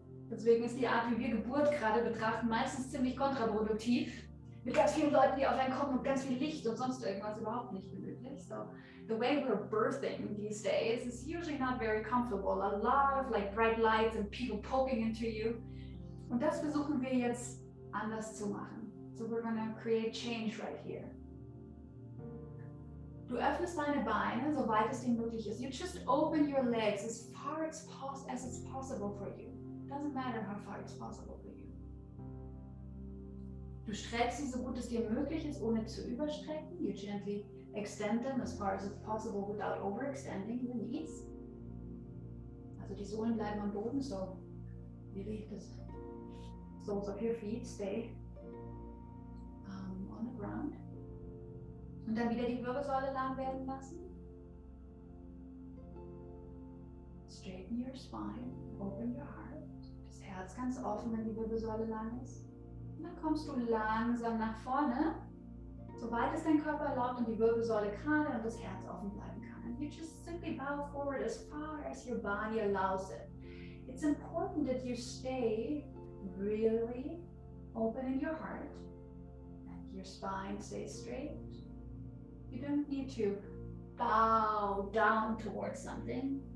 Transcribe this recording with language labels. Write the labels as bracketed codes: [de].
[de] Deswegen ist die Art, wie wir Geburt gerade betrachten, meistens ziemlich kontraproduktiv. Mit ganz vielen Leuten, die auf einen kommen und ganz viel Licht und sonst irgendwas überhaupt nicht gemütlich. [en] So the way we're birthing these days is usually not very comfortable. A lot of like bright lights and people poking into you. [de] Und das versuchen wir jetzt anders zu machen. [en] So we're gonna create change right here. [de] Du öffnest deine Beine, soweit es dir möglich ist. [en] You just open your legs as far as it's possible for you. Doesn't matter how far it's possible for you. [de] Du streckst sie so gut es dir möglich ist, ohne zu überstrecken. [en] You gently extend them as far as it's possible without overextending the knees. [de] Also die Sohlen bleiben am Boden, [en] so really the soles of your feet stay on the ground. [de] Und dann wieder die Wirbelsäule lang werden lassen. [en] Straighten your spine, open your heart. [de] Das Herz ganz offen, wenn die Wirbelsäule lang ist. Und dann kommst du langsam nach vorne, soweit es dein Körper erlaubt und die Wirbelsäule gerade und das Herz offen bleiben kann. [en] And you just simply bow forward as far as your body allows it. It's important that you stay really open in your heart and your spine stays straight. You don't need to bow down towards something.